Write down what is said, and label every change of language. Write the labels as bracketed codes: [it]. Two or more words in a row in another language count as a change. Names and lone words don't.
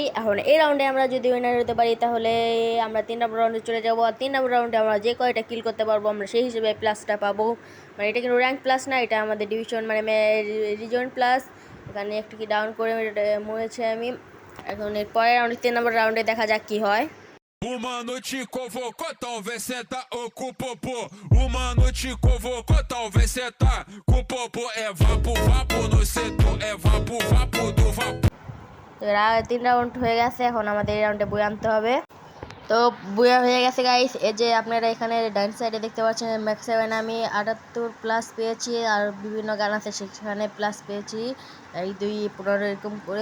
[bn] এখন এই রাউন্ডে আমরা যদি উইনার হতে পারি তাহলে আমরা 3 নম্বর রাউন্ডে চলে যাবো। আর 3 নম্বর রাউন্ডে আমরা যে কয়টা কিল করতে পারবো আমরা সেই হিসেবে প্লাসটা পাবো। মানে এটা কিন্তু [en] rank plus [bn] না, এটা আমাদের ডিভিশন মানে [en] region plus. [bn] এখানে একটু কি ডাউন করে মরেছে আমি। এখন এর পরের রাউন্ডে 3 নম্বর রাউন্ডে দেখা যাক কি হয়। [pt] Uma noite convocou, talvez cê tá com o popô. Uma noite convocou, talvez cê tá com o popô. É vapo, vapo no setor, é vapo, vapo do vapo. [bn] তো এর আগে 3 রাউন্ড হয়ে গেছে, এখন আমাদের এই রাউন্ডে বই আনতে হবে। তো বইয়া হয়ে গেছে গাইস। এই যে আপনারা এখানে ডান সাইডে দেখতে পাচ্ছেন ম্যাক্স 7 আমি 78+ পেয়েছি, আর বিভিন্ন গান আছে সেখানে প্লাস পেয়েছি, এই 2, 15 এরকম করে।